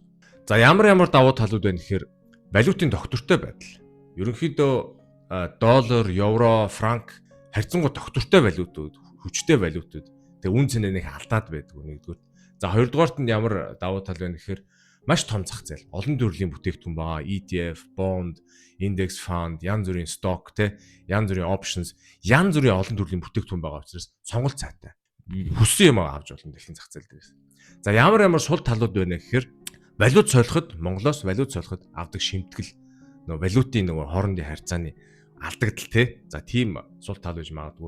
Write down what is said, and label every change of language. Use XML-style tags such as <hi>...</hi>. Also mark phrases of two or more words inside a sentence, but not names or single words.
<mn>За ямар давуу талууд байна гэхээр валютын тогтвортой байдал. Ерөнхийдөө доллар, евро, франк харьцангуй тогтвортой валютууд, хүчтэй валютууд. Тэгээ үн цэнэ нэг алдаад байдаг нэгдүгээр. За хоёрдугаарт нь ямар давуу тал байна гэхээр маш том зах зээл. Олон төрлийн бүтээгдэхүүн байгаа.</mn> <en>ETF, bond, index fund,</en> <mn>янз бүрийн stock, янз бүрийн options, янз бүрийн олон төрлийн бүтээгдэхүүн байгаа учраас сонголт цаатай. Хүссэн юм авч болно дэлхийн зах зээл дээрээс. За ямар сул талууд байна гэхээр валют солиход, Монголоос валют солиход авдаг шимтгэл, нөгөө валютын нөгөө хоорондын харьцааны алдагдал За тийм сул тал гэж магадгүй.</mn>